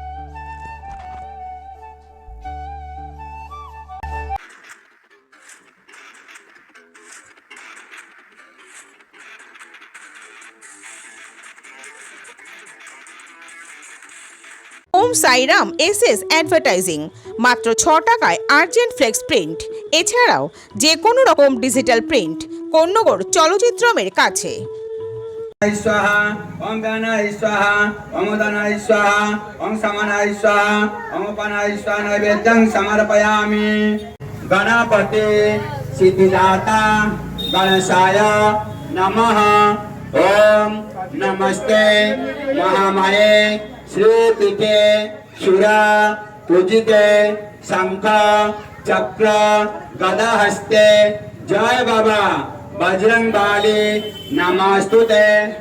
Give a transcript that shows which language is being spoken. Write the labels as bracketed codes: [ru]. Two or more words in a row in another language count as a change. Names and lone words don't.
[bn] ওম সাইরাম এসএস অ্যাডভার্টাইজিং, মাত্র 6 টাকায় [en] urgent flex print. [bn] এছাড়াও যে কোনো রকম [en] digital print [bn] কোন্নগর চলচ্চিত্রমের কাছে। [sa] स्वाहा ओम ज्ञानाय स्वाहा ओम उदानाय स्वाहा ओम समानाय स्वाहा ओम उपानाय स्वाहा नैवेद्यं समर्पयामि। गणपते सिद्धिदाता गणेशाय नमः। ओम नमस्ते महामाये श्रीपीठे सुरा पूजिते शंख चक्र गदा हस्ते [hi] जय बाबा बजरंगबली [sa] नमस्तुते।